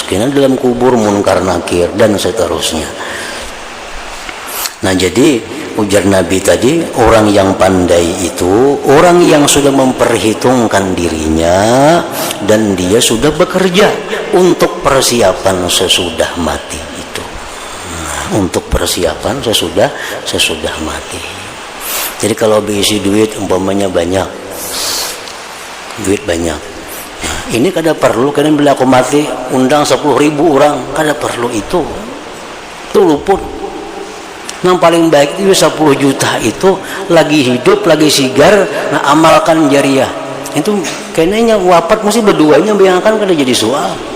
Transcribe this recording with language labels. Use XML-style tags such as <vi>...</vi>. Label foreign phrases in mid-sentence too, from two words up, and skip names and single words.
<id>Karena dalam kubur munkar nakir dan seterusnya. Nah, jadi ujar Nabi tadi, orang yang pandai itu orang yang sudah memperhitungkan dirinya dan dia sudah bekerja untuk persiapan sesudah mati itu. Nah, untuk persiapan sesudah mati.</id> <bjn>Jadi kalau berisi duit umpamanya banyak, nah, ini kada perlu. Kadang bila aku mati undang 10.000 orang, kada perlu itu luput. Yang paling baik itu 10 juta itu lagi hidup, lagi sigar, nah amalkan jariah. Itu kayaknya wafat mesti berduanya bayangkan kada jadi soal.</bjn>